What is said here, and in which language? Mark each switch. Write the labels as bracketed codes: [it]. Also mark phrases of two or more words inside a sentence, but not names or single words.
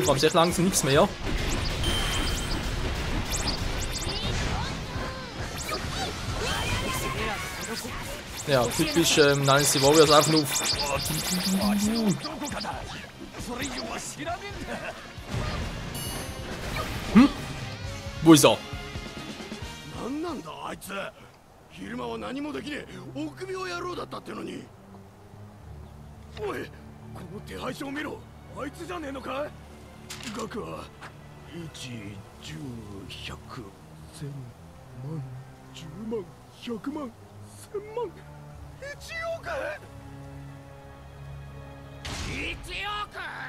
[de] Vor allem sehr langsam nichts mehr. Ja, typisch Dynasty Warriors einfach nur. Hm? Wo ist er? [ja] 昼間は何もできねえ臆病野郎だったってのに。おい、この手配書を見ろ。あいつじゃねえのか？額は1、10、100、1000万、10万、100万、1000万、1億！1億！